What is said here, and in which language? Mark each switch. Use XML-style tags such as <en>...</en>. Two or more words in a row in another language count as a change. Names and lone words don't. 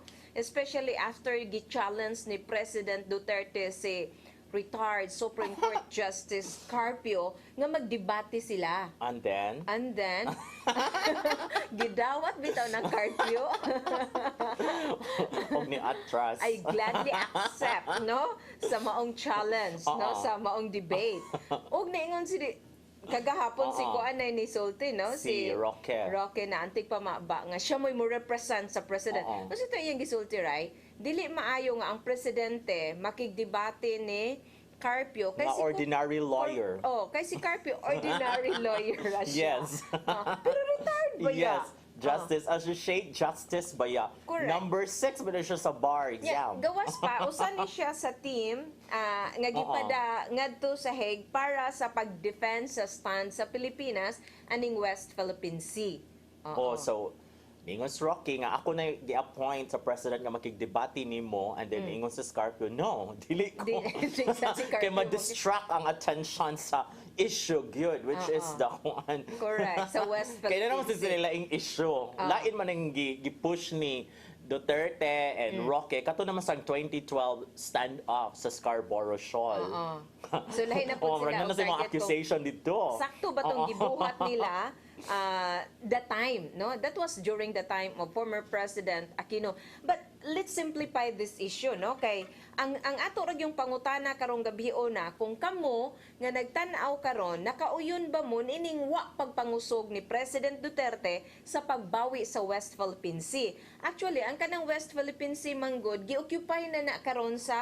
<ceb>Especially after gi-challenge ni President Duterte si retired Supreme Court Justice Carpio nga magdebate sila.</ceb> <en>And then,</en> <ceb>Gidawat bitaw ng Carpio. og ni atras.</ceb> <en>I gladly accept, no?</en> <ceb>Sa maong challenge, no? Sa maong debate. Og naingon si kagahapon si Kuanay ni Sulti, no? Si Roque. Roque na antik pamaba nga siya mo represent sa president.</ceb> <tl>Kasi ito yung gisulti, right?</tl> <ceb>Dili maayo nga ang presidente makigdebate ni Carpio Mga</ceb> <en>ordinary lawyer.</en> <ceb>kay si Carpio</ceb> <en>ordinary lawyer</en> <ceb>ra siya.</ceb> <en>Yes.</en> <ceb>Pero retired ba ya?</ceb> <en>Yes.</en> <ceb>Justice, Associate Justice ba ya?</ceb> <en>Correct.</en> <ceb>Number 6 ba na siya sa bar</ceb> <en>Yeah, exam?</en> <ceb>gawas pa usan ni siya sa team nga gipada ngadto sa Hague para sa pag-defend sa stand sa Pilipinas aning West Philippine Sea. Oh, so ingon si Rocky nga ako na gi-appoint sa president nga makigdebate nimo</ceb> <en>and then</en> <ceb>ingon si Scarpio, no, dili ko. Di sa si Kaya Carpio. ma-distract ang attention sa issue gyud</ceb> <en>which is the one. Correct,</en> <ceb>sa West Kaya na naman Philippine Sea.</ceb> <tl>sila yung issue.</tl> <ceb>Lain man ang gi-push ni Duterte and Roque. Kato naman sa 2012 stand-up sa Scarborough Shoal. So lahi na po sila na og sa mga target accusation dito. Sakto ba tong gibuhat nila</ceb> <en>the time,</en> <ceb>no?</ceb> <en>That was during the time of former President Aquino. But let's simplify this issue, no?</en> <ceb>Kay ang ato ra yung pangutana karong gabi na kung kamo nga nagtan-aw karon nakauyon ba mo ining wa pagpangusog ni President Duterte sa pagbawi sa West Philippine Sea. Actually, ang kanang West Philippine Sea manggod gi-occupy na karon sa</ceb>